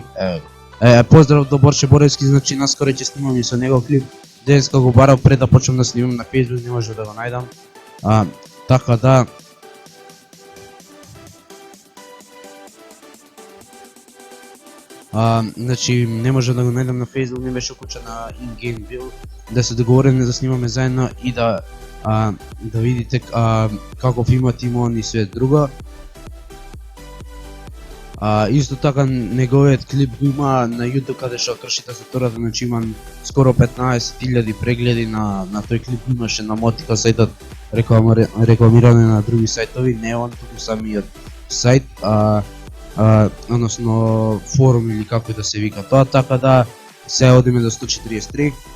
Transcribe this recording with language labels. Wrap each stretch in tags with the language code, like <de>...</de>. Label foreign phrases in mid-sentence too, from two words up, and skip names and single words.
<mk>Поздрав до Борче Боревски, значи наскоро ќе снимам и со него клип. Денеска го барав пред да почнам да снимам на Facebook, не може да го најдам. Така да значи не може да го најдам на Facebook, не беше куча на</mk> <en>in-game build,</en> <mk>да се договориме да снимаме заедно и да видите каков има тимон и све друго. Исто така неговиот клип го има на YouTube каде што кршите со тората, значи има скоро 15.000 прегледи на тој клип, имаше на Мотика сајтот рекламиране на други сајтови, не он туку самиот сајт, односно форум или како да се вика тоа, така да се одиме до 143.</mk>